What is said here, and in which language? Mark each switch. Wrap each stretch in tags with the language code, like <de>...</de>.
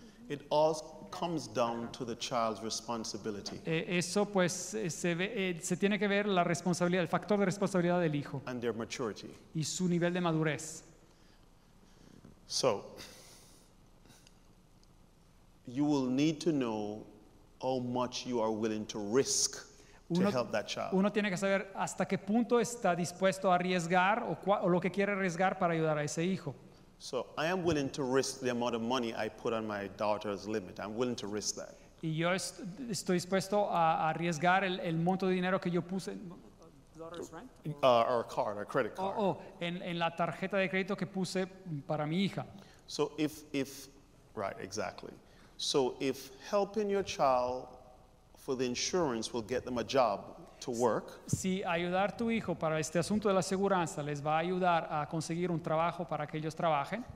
<en>It all comes down to the child's responsibility</en> <es>Eso pues se tiene que ver la responsabilidad, el factor de responsabilidad del hijo</es> <en>and their maturity.</en> <es>y su nivel de madurez.</es> <en>So, you will need to know how much you are willing to risk to help that child.</en> <es>Uno tiene que saber hasta qué punto está dispuesto a arriesgar o lo que quiere arriesgar para ayudar a ese hijo.</es> <en>So, I am willing to risk the amount of money I put on my daughter's limit. I'm willing to risk that.</en> <es>Y yo estoy dispuesto a arriesgar el monto de dinero que yo puse</es> <en>Or a card, or credit card.</en> <es>en la tarjeta de crédito que puse para mi hija.</es> <en>So right, exactly. So if helping your child for the insurance will get them a job to work,</en> <es>Si ayudar a tu hijo para este asunto de la aseguranza les va a ayudar a conseguir un trabajo para que ellos trabajen,</es>